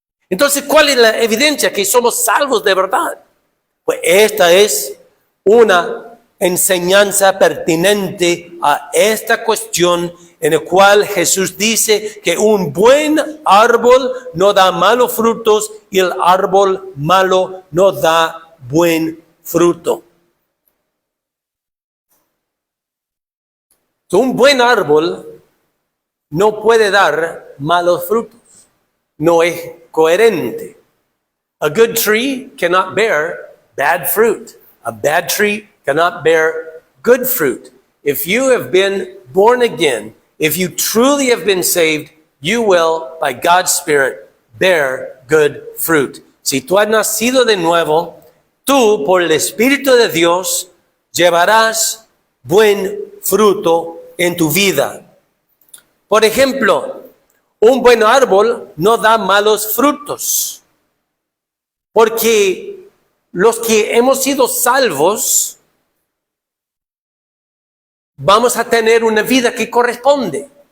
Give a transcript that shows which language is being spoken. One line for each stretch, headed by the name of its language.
Spanish: Entonces, ¿cuál es la evidencia que somos salvos de verdad? Pues esta es una enseñanza pertinente a esta cuestión en la cual Jesús dice que un buen árbol no da malos frutos y el árbol malo no da buen fruto. Un buen árbol no puede dar malos frutos. No es coherente.
English: A good tree cannot bear bad fruit. A bad tree cannot bear good fruit. If you have been born again, if you truly have been saved, you will, by God's Spirit, bear good fruit.
Spanish: Si tú has nacido de nuevo, tú, por el Espíritu de Dios, llevarás buen fruto en tu vida. Por ejemplo, un buen árbol no da malos frutos, porque los que hemos sido salvos vamos a tener una vida que corresponde.